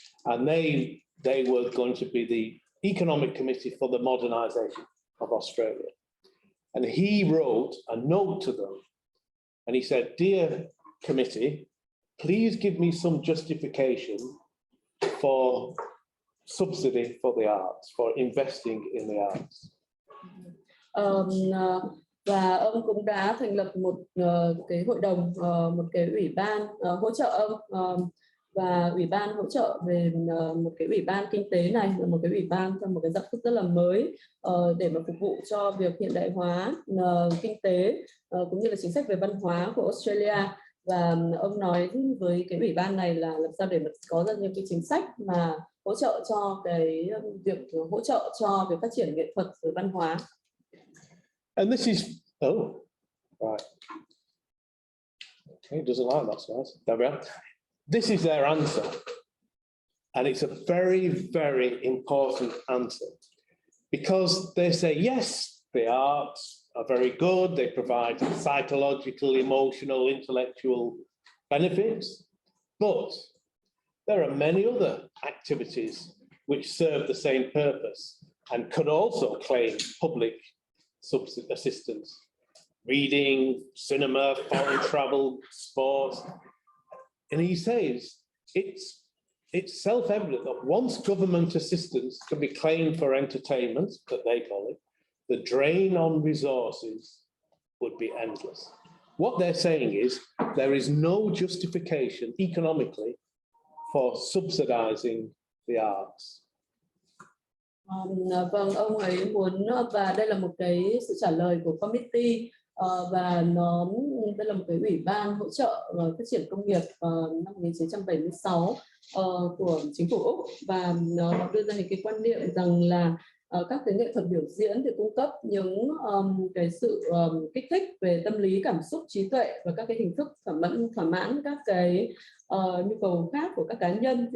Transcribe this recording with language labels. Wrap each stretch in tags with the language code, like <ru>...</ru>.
<en>And they were going to be the Economic Committee for the Modernization of Australia. And he wrote a note to them, and he said, "Dear committee, please give me some justification for subsidy for the arts, for investing in the arts."</en> <vi>Và ông cũng đã thành lập một cái hội đồng, một cái ủy ban hỗ trợ ông, và ủy ban hỗ trợ về một cái ủy ban kinh tế này là một cái ủy ban trong một cái dạng thức rất là mới, để mà phục vụ cho việc hiện đại hóa kinh tế cũng như là chính sách về văn hóa của Australia. Và ông nói với cái ủy ban này là làm sao để mà có ra những cái chính sách mà hỗ trợ cho cái việc hỗ trợ cho việc phát triển nghệ thuật và văn hóa.</vi> <en>And this is right. Okay, doesn't like that slides. There we are. This is their answer, and it's a very, very important answer, because they say, yes, the arts, are very good. They provide psychological, emotional, intellectual benefits, but there are many other activities which serve the same purpose and could also claim public assistance. Reading, cinema, foreign travel, sport. And he says it's self-evident that once government assistance can be claimed for entertainment, that they call it, the drain on resources would be endless. What they're saying is there is no justification economically for subsidizing the arts.</en> <vi>Vâng, ông ấy muốn, và đây là một cái sự trả lời của committee, và đây là một cái ủy ban hỗ trợ phát triển công nghiệp năm 1976 của chính phủ Úc, và nó đưa ra những cái quan niệm rằng là các cái nghệ thuật biểu diễn thì cung cấp những cái sự kích thích về tâm lý, cảm xúc, trí tuệ và các cái hình thức thỏa mãn các cái nhu cầu khác của các cá nhân.</vi>